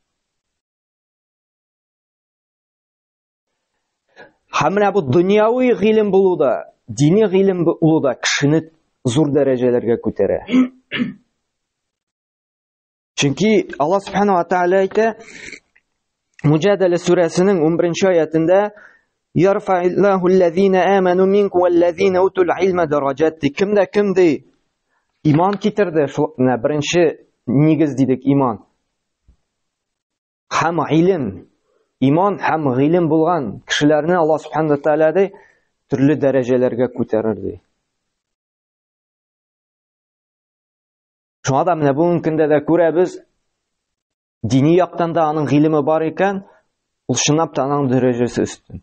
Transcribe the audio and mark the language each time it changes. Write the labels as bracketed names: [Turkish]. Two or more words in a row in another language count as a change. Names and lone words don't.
[Tatar] Һәм менә бу дөньяви гыйлем булуда, дини гыйлем булуда кешене зур дәрәҗәләргә күтәрә. [Arabic] Чөнки Аллаһ سبحانه وتعالى әйтә, [Tatar] Муҗадала сүрәсенең 11-нче аятында: [Arabic] "يرفع الله الذين آمنوا منكم والذين أوتوا العلم درجات." [Tatar] Кемдә кем ди? Иман китерде. Беренче нигез дидек иман. Һәм илм. Иман һәм гыйлем булган кешеләрне Аллаһ [Arabic] سبحانه وتعالى [Tatar] төрле дәрәҗәләргә күтәрер. Шуңа да менә бүгенге көндә дә күрәбез, дини яктан да аның гыйлеме бар икән, ул чынлап та аның дәрәҗәсе өстен.